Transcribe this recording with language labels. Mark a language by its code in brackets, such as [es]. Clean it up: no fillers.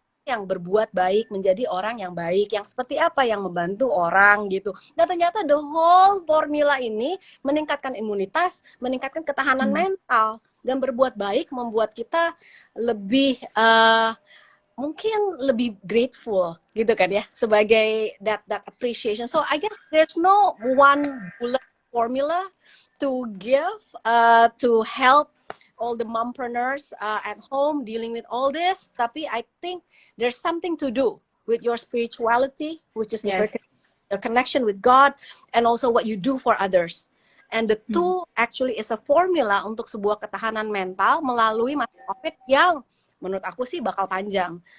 [id] yang berbuat baik, menjadi orang yang baik, yang seperti apa, yang membantu orang gitu. Dan ternyata [en] the whole formula [id] ini meningkatkan imunitas, meningkatkan ketahanan mental, dan berbuat baik membuat kita lebih mungkin lebih grateful gitu kan ya, sebagai [en] that appreciation. So I guess there's no one bullet formula to give to help all the mompreneurs at home dealing with all this. Tapi I think there's something to do with your spirituality, which is Yes. the connection with God, and also what you do for others. And the two actually is a formula [id] untuk sebuah ketahanan mental melalui masa COVID yang menurut aku sih bakal panjang.